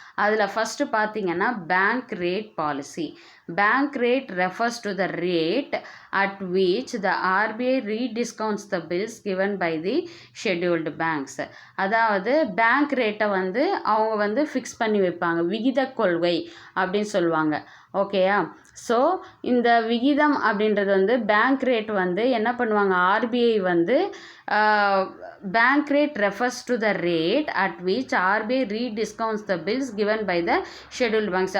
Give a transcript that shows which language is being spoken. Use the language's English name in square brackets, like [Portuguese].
[Tamil] அதில் ஃபஸ்ட்டு பார்த்தீங்கன்னா bank rate policy. [English] Bank rate refers to the rate at which the RBI rediscounts the bills given by the scheduled banks. [Tamil] அதாவது bank ரேட்டை வந்து அவங்க வந்து fix பண்ணி வைப்பாங்க, விகித கொள்கை அப்படின்னு சொல்லுவாங்க. ஓகேயா? ஸோ இந்த விகிதம் அப்படின்றது வந்து பேங்க் ரேட் வந்து என்ன பண்ணுவாங்க, ஆர்பிஐ வந்து [English] Bank rate refers to the rate at which RBI rediscounts the bills given by the scheduled banks.